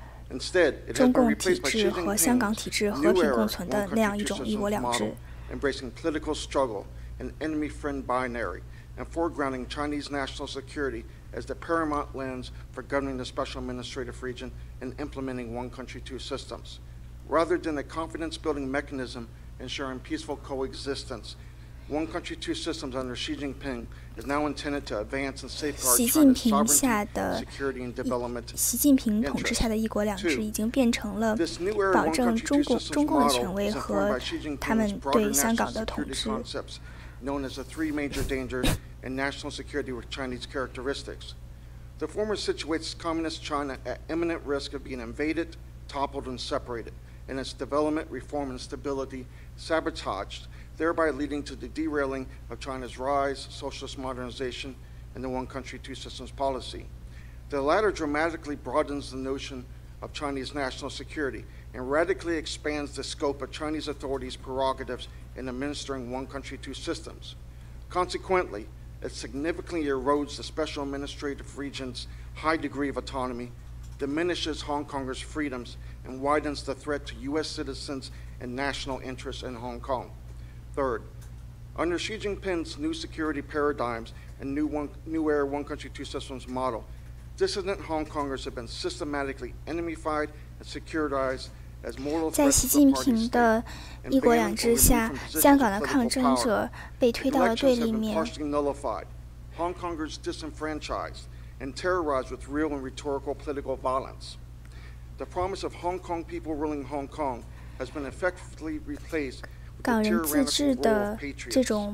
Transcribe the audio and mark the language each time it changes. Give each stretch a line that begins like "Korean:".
English: Instead, it has been replaced by Xi Jinping's new era one country, two systems model, embracing political struggle and enemy-friend binary, and foregrounding Chinese national security as the paramount lens for governing the special administrative region and implementing one country, two systems. Rather than a confidence-building mechanism ensuring peaceful coexistence, one country, two systems under Xi Jinping is now intended to advance and safeguard China's sovereignty, security, and development interests.
Chinese: 习近平统治下的一国两制已经变成了保证中共的权威和他们对香港的统治。
English: Known as the 3 major dangers in national security with Chinese characteristics. The former situates communist China at imminent risk of being invaded, toppled, and separated, and its development, reform, and stability sabotaged, thereby leading to the derailing of China's rise, socialist modernization, and the one country, two systems policy. The latter dramatically broadens the notion of Chinese national security and radically expands the scope of Chinese authorities' prerogatives in administering one country, two systems. Consequently, it significantly erodes the special administrative region's high degree of autonomy, diminishes Hong Kongers' freedoms, and widens the threat to U.S. citizens and national interests in Hong Kong. Third, under Xi Jinping's new security paradigms and new era one country, two systems model, dissident Hong Kongers have been systematically enemified and securitized as mortal
Chinese: 在习近平的一国两制下，香港的抗争者被推到了对立面。
English: Hong Kongers disenfranchised and terrorized with real and rhetorical political violence. The promise of Hong Kong people ruling Hong Kong has been effectively replaced with the tyrannical rule of patriots.